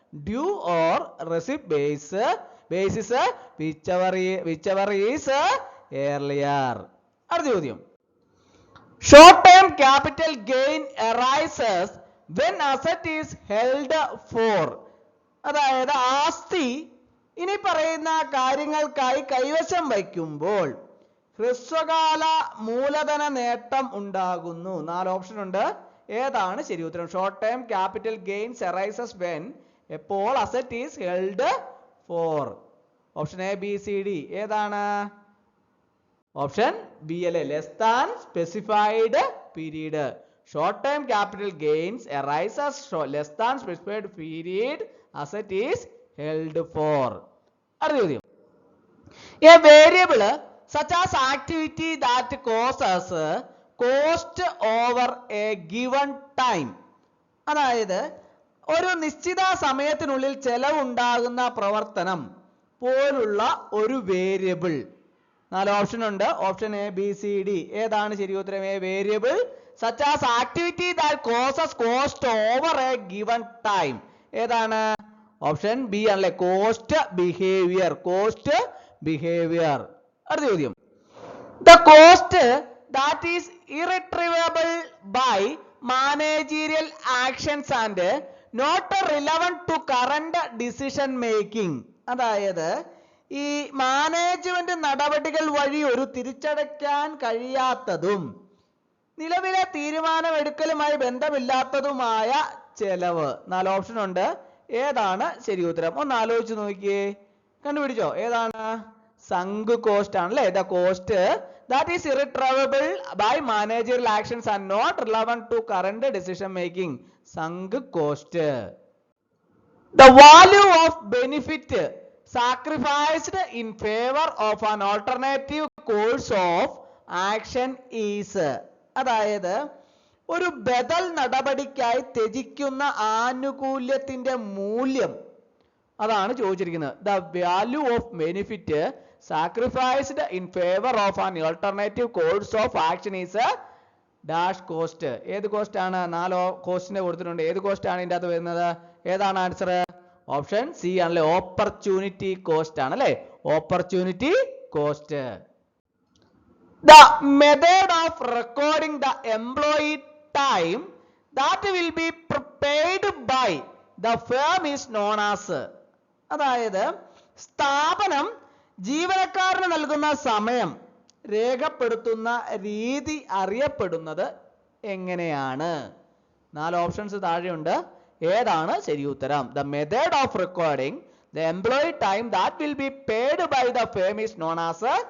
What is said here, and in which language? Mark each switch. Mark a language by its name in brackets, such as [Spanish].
[English] Due or receipt basis whichever is earlier. [Malayalam] അടുത്ത ചോദ്യം. [English] Short term capital gain arises when asset is held for. [Malayalam] അതായത് ആസ്തി ഇനി പറയുന്ന കാര്യങ്ങൾക്കായി കൈവശം വയ്ക്കുമ്പോൾ ഹ്രസ്വകാല മൂലധന നേട്ടം ഉണ്ടാകുന്നു. 4 ഓപ്ഷൻ ഉണ്ട്. ഏതാണ് ശരി ഉത്തരം? [English] Short time capital gains arises when എപ്പോൾ asset is held for. [Malayalam] Option A B C D ഏതാണ്? ഓപ്ഷൻ ബി അല്ലേ. [English] Less than specified period. Short time capital gains arises less than specified period asset is held for. [Malayalam] അടുത്ത ചോദ്യം. [English] A variable such as activity that causes cost over a given time. [Malayalam] അതായത് ഒരു നിശ്ചിത സമയത്തിനുള്ളിൽ ചെലവുണ്ടാകുന്ന പ്രവർത്തനം പോലുള്ള ഒരു വേരിയബിൾ. 4 ഓപ്ഷൻ ഉണ്ട്. Option A B C D ഏതാണ് ശരി ഉത്തരം? [English] A variable such as activity that causes cost over a given time. [Malayalam] ഏതാണ്? ഓപ്ഷൻ ബി ആണല്ലേ. Cost behaviour. [English] Cost behaviour. [Malayalam] അടുത്ത ചോദ്യം. [English] The cost that is irretrievable by managerial actions and not relevant to current decision making. [Malayalam] അതായത് ഈ management നടപടികൾ വഴി ഒരു തിരിച്ചടയ്ക്കാൻ കഴിയാത്തതും നിലവിലെ തീരുമാനമെടുക്കലുമായി ബന്ധമില്ലാത്തതുമായ ചെലവ്. 4 ഓപ്ഷൻ ഉണ്ട്. ഏതാണ് ശരി ഉത്തരം? ഒന്ന് ആലോചിച്ച് നോക്കിയേ. കണ്ടുപിടിച്ചോ? ഏതാണ്? [English] sunk cost [Malayalam] ആണല്ലേ. [English] The cost that is irretrievable by managerial actions and not relevant to current decision making. Sunk cost. The value of benefit sacrificed in favor of an alternative course of action is. [Malayalam] അതായത് ഒരു ബദൽ നടപടിക്കായി ത്യജിക്കുന്ന ആനുകൂല്യത്തിന്റെ മൂല്യം അതാണ് ചോദിച്ചിരിക്കുന്നത്. [English] The value of benefit sacrificed in favor of an alternative course of action is [Malayalam] dash cost. ഏത് cost ആണ്? 4 കോസ്റ്റിനെ കൊടുത്തിട്ടുണ്ട്. ഏത് കോസ്റ്റ് ആണ് ഇതിൻ്റെ അകത്ത് വരുന്നത്? ഏതാണ് ആൻസർ? ഓപ്ഷൻ സി ആണല്ലേ, ഓപ്പർച്യൂണിറ്റി കോസ്റ്റ് ആണല്ലേ, opportunity cost. [English] The method of recording the employee time that will be paid by the firm is known as. [Malayalam] അതായത് സ്ഥാപനം ജീവനക്കാരന് നൽകുന്ന സമയം രേഖപ്പെടുത്തുന്ന രീതി അറിയപ്പെടുന്നത് എങ്ങനെയാണ്? 4 ഓപ്ഷൻസ് താഴെയുണ്ട്. ഏതാണ് ശരി ഉത്തരം? [English] The method of recording the employee time that will be paid by the firm is known as.